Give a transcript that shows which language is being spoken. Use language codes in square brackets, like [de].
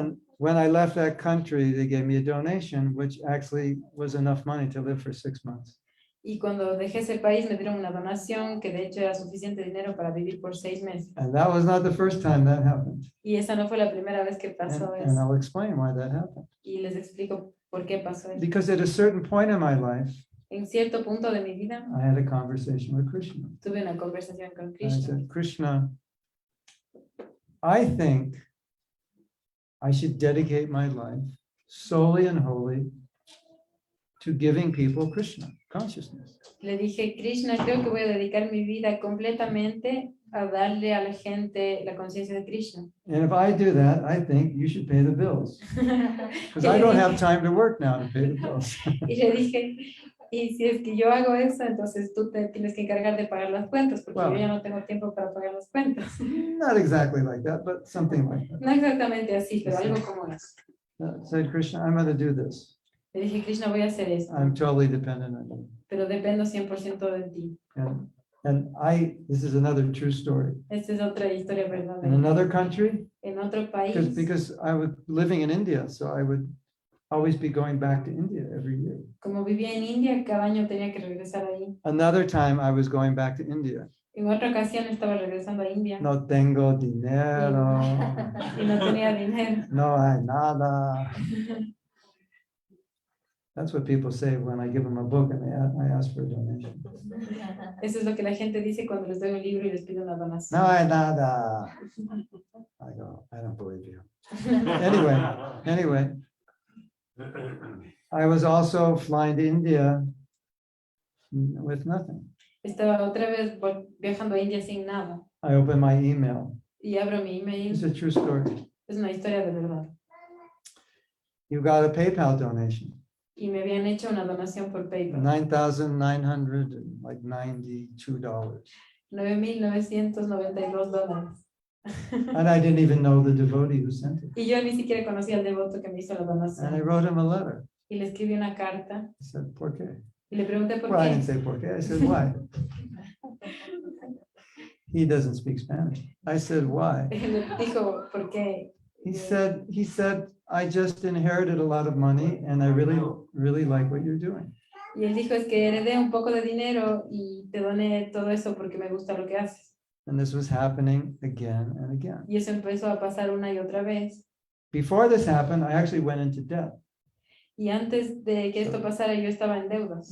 [en] And when I left that country, they gave me a donation, which actually was enough money to live for 6 months. [es] Y cuando dejé ese país me dieron una donación que de hecho era suficiente dinero para vivir por 6 meses. [en] And that was not the first time that happened. [es] Y esa no fue la primera vez que pasó [en] And [es] eso. [en] I'll explain why that happened. [es] Y les explico por qué pasó eso. [en] Because at a certain point in my life, [es] En cierto punto de mi vida [en] I had a conversation with Krishna. [es] tuve una conversación con [en] And I [es] Krishna. [en] said, Krishna, I think I should dedicate my life solely and wholly to giving people Krishna consciousness. [es] Le dije, Krishna, creo que voy a dedicar mi vida completamente a darle a la gente la conciencia de Krishna. [en] And if I do that, I think you should pay the bills. Because I don't have time to work now to pay the bills. [es] Y le dije, y si es que yo hago eso, entonces tú te tienes que encargar de pagar las cuentas, porque [en] Wow. [es] yo ya no tengo tiempo para pagar las cuentas. [en] Not exactly like that, but something like that. [es] No exactamente así, pero algo como eso. [en] Said Krishna, I'm going to do this. [es] Le dije, Krishna, voy a hacer esto, [en] I'm totally dependent on you. [es] pero dependo 100% de ti. [en] And this is another true story. [es] Esta es otra historia [en] In [es] verdadera. [en] another country, [es] En otro país, [en] because I was living in India, so I would always be going back to India every year. [es] como vivía en India, cada año tenía que regresar ahí. [en] Another time I was going back to India. [es] En otra ocasión estaba regresando a India No tengo dinero, y no tenía dinero. no hay nada. [en] That's what people say when I give them a book and I ask for a donation. [es] Eso es lo que la gente dice cuando les doy un libro y les pido una donación. No hay nada. [en] I go, I don't believe you. Anyway, I was also flying to India with nothing. [es] Estaba otra vez viajando a India sin nada [en] I opened my email. [es] y abro mi email. [en] It's a true story. [es] Es una historia de verdad. [en] You got a PayPal donation. [es] Y me habían hecho una donación por PayPal. [en] $9,992. [es] $9,992. [en] And I didn't even know the devotee who sent it. [es] Y yo ni siquiera conocía al devoto que me hizo la [en] And I [es] donación. [en] wrote him a letter. [es] Y le escribí una carta [en] I said, [es] ¿por qué? y le pregunté por [en] Well, I [es] qué. [en] didn't say [es] por qué. [en] I said, why? He doesn't speak Spanish. I said, why? [es] Le dijo, ¿por qué? [en] He said, I just inherited a lot of money and I really like what you're doing. [es] Y él dijo, es que heredé un poco de dinero y te doné todo eso porque me gusta lo que haces. [en] And this was happening again and again. [es] Y eso empezó a pasar una y otra vez. [en] Before this happened, I actually went into debt. [es] Y antes de que esto pasara, yo estaba en deudas.